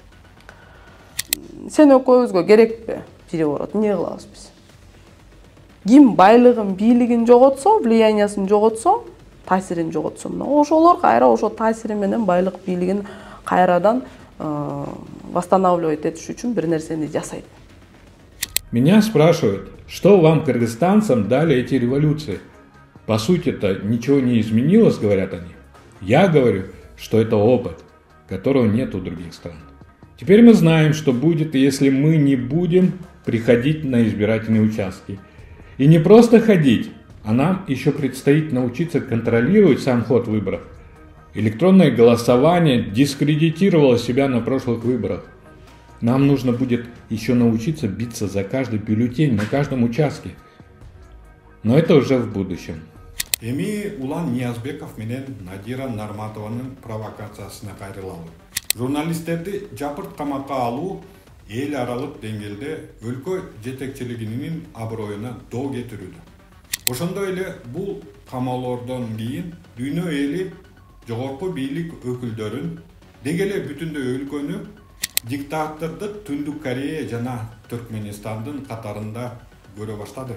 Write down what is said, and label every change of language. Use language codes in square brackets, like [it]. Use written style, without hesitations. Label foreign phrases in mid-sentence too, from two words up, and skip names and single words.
[ky] Сен экөөбүзгө керекпи переворот? Эмне кылабыз биз? Ким байлыгын, бийлигин жоготсо, влияниясын жоготсо, таасирин жоготсо, ошолор кайра ошо таасири менен байлык, бийлигин кайрадан восстанавливать этиш үчүн бир нерсени жасайт. [ru] Меня спрашивают, что вам, кыргызстанцам, дали эти революции? По сути-то ничего не изменилось, говорят они. Я говорю, что это опыт, которого нет у других стран. Теперь мы знаем, что будет, если мы не будем приходить на избирательные участки. И не просто ходить, а нам еще предстоит научиться контролировать сам ход выборов. Электронное голосование дискредитировало себя на прошлых выборах. Нам нужно будет еще научиться биться за каждый бюллетень на каждом участке. Но это уже в будущем. [ky] Эми Улан Ниязбеков менен Надира Нарматованын провокациясына кайрылалы. Журналисттерди жапырт камакка алуу эл аралык деңгээлде өлкө жетекчилигинин аброюна доо кетирүүдө. Ошондой эле бул камоолордон кийин дүйнө эли жогорку бийлик өкүлдөрүн деги эле бүтүндөй өлкөнү диктатордук Түндүк Корея жана Түркменистандын катарында көрө баштады.